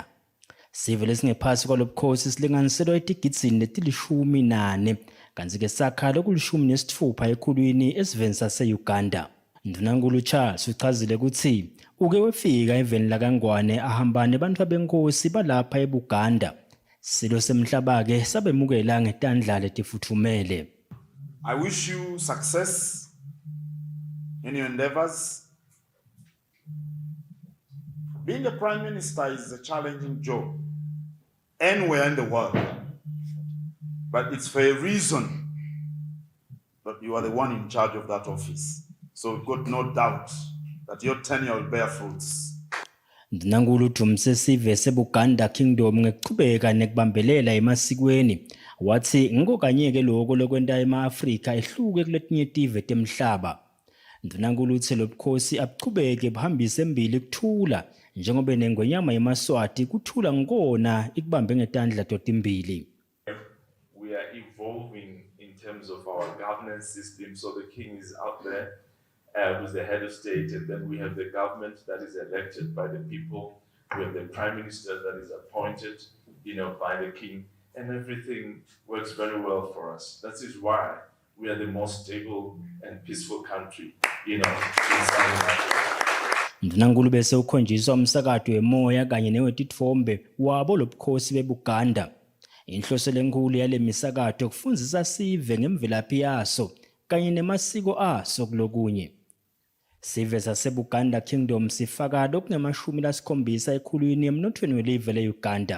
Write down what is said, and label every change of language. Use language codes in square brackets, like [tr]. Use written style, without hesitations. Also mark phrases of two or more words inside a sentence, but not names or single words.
[ss] Sive lesingephasi kwalobukhosi silinganiselwa etigidini letilishumi-4 kanti-ke sakha lokulishumi-6 ekhulwini esiveni sase-Uganda. Ndunankulu Charles uchazile ukuthi uke wefika eveni lakangwane ahamba nebantu benkosi balapha eBuganda. Silo semhlaba-ke sabemukela ngetandla letifuthumele. [en] I wish you success in your endeavors. Being a prime minister is a challenging job anywhere in the world, but it's for a reason that you are the one in charge of that office. So we've got no doubt that your tenure will bear fruits. [ss] Ndunankulu udumise sive seBuganda Kingdom ngekuchubeka nekubambelela emasikweni. Wathi ngokanyeke lokho lokwenta ema-Afrika ehluke kuletinye tive temhlaba. Ndunankulu uthe lobukhosi abuchubeke buhambise embili kuthula njengoba nengwenyama yemaswati kuthula ngikona ikubambe ngetandla totimbili. [en] We are evolving in terms of our governance system, so the king is out there who's the head of state, and then we have the government that is elected by the people. We have the prime minister that is appointed, by the king. And everything works very well for us. That is why we are the most stable and peaceful country, inside Africa. [ss] Ndunankulu bese ukhonjiswa umsakato wemoya kanye newetithombe wabo lobukhosi beBuganda. Inhloso lenkulu yale misakato kufundzisa sive ngemvelaphi yaso kanye nemasiko aso kulokunye. Sive saseBuganda Kingdom sifaka lokungama-70 ekhulwini emnothweni welive le-Uganda.